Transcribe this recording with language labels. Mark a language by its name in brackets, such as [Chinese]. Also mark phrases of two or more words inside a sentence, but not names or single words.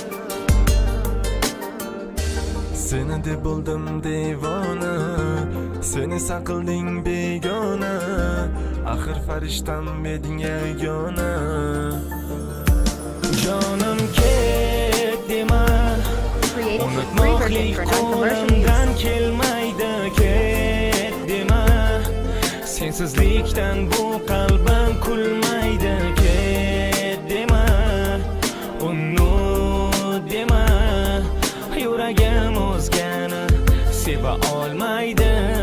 [Uzbek] Seni deb bo'ldim devona, seni saqilding begona. Axir farishtam eding yagona. Jonim ket dema, [English] Created with free version [Uzbek] unutmoqlik [English] for non-commercial [Uzbek] qo'limdan [English] use. [Uzbek] kelmaydi. Ket dema, sensizlikdan bu qalbim kulmaydi. Ket dema, unut dema, yuragim o'zgani seva olmaydi.